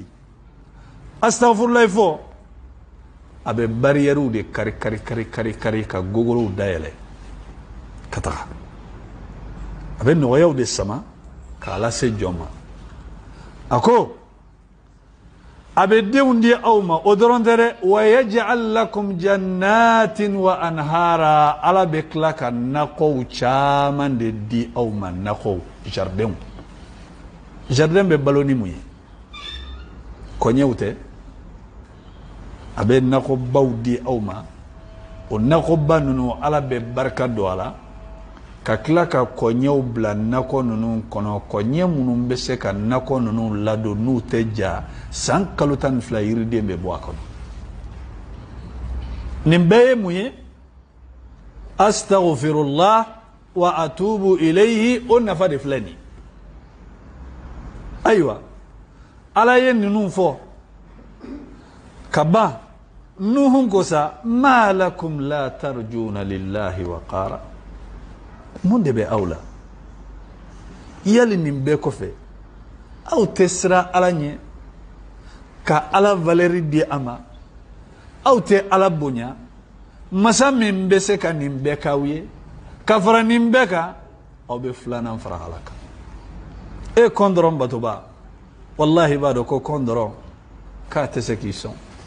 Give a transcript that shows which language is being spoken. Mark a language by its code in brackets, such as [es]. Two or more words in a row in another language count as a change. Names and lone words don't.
[bm] astaghfirullah fɔ a bɛ barrières de kari ka gogorow dayɛlɛ ka taga a bɛ nɔgɔyaw de sama k'a lase jɔn ma a ko a bɛ denw di aw ma o dɔrɔn tɛ dɛ [ar] ويجعل لكم جنات وأنهارا [bm] ala bɛ tila ka nakɔw caman de di aw ma nakɔw jardin bɛ balo ni mun ye kɔɲɛw tɛ a bɛ nakɔbaw di aw ma o nakɔba ninnu ala bɛ barika don a la ka tila ka kɔɲɛw bila nakɔ ninnu kɔnɔ kɔɲɛ minnu bɛ se ka nakɔ ninnu ladon n'u tɛ ja san kalo 12 yiriden bɛ bɔ a kɔnɔ nin bɛɛ ye mun ye [ar] أستغفر الله وأتوب إليه [bm] o nafa de filɛ nin ayiwa ala ye ninnu fɔ ka ban nuhun ko sa [ar] ما لكم لا ترجون لله وقارا [bm] mun de bɛ aw la yali nin bɛɛ kɔfɛ aw tɛ siran ala ɲɛ ka ala valeri di a ma aw tɛ ala bonya masa min bɛ se ka nin bɛɛ k'aw ye ka fara nin bɛɛ kan aw bɛ filanan fara ala kan e kɔn dɔrɔn batoba wallahi b'a dɔn ko kɔn dɔrɔn k'a tɛ se k'i sɔn